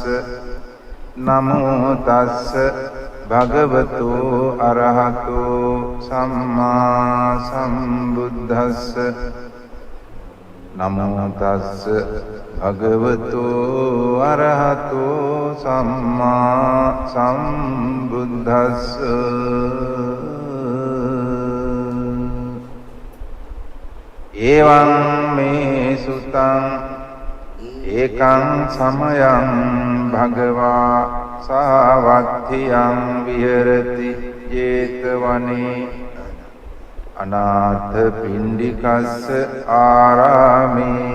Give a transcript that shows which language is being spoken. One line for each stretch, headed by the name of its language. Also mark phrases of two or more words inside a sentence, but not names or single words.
Pali: नमो तस्स भगवतो अरहतो सम्मा सम्बुद्धस्स। नमो तस्स भगवतो अरहतो सम्मा सम्बुद्धस्स। एवं मे सुतं एकं समयं भगवा सावत्थियं विहरति जेतवने अनाथ पिंडिकस्य आरामे।